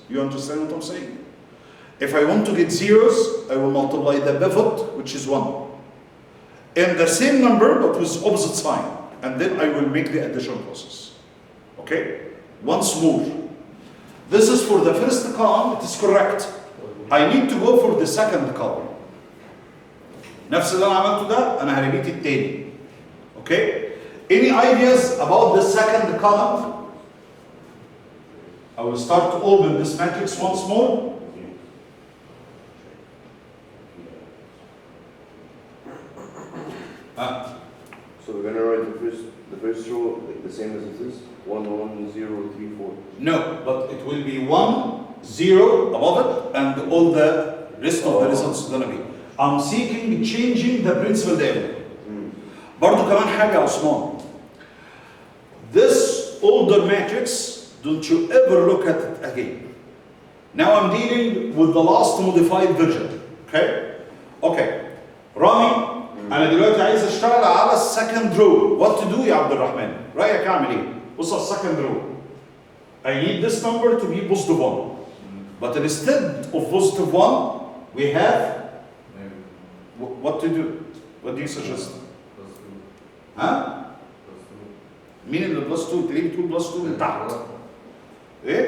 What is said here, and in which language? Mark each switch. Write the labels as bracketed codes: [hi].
[en] You understand what I'm saying? If I want to get zeros, I will multiply the pivot, which is 1. In the same number, but with opposite sign. And then I will make the addition process. Okay? Once more. This is for the first column, it is correct. I need to go for the second column. [ar] نفس اللي انا عملته ده انا هريبيت التاني. [en] Okay? Any ideas about the second column? I will start to open this matrix once more. So we're gonna write the first row like the same as it is. 1, 1, 0, 3, 4. No, but it will be 1, 0 above it, and all the rest of the results is gonna be. I'm seeking changing the principal diagonal. [ar] برضو كمان حاجة يا عثمان. [en] This older matrix, don't you ever look at it again. Now I'm dealing with the last modified version. Okay? Okay. [ar] رامي أنا دلوقتي عايز أشتغل على second row. [en] What to do [ar] يا عبد الرحمن؟ رأيك أعمل إيه؟ بص على second row. [en] I need this number to be positive 1. But instead of positive 1, we have what to do? What do you suggest? [ar] ها؟ مين اللي بلس 2؟ انت ليه بتقول بلس 2 من تحت؟ ايه؟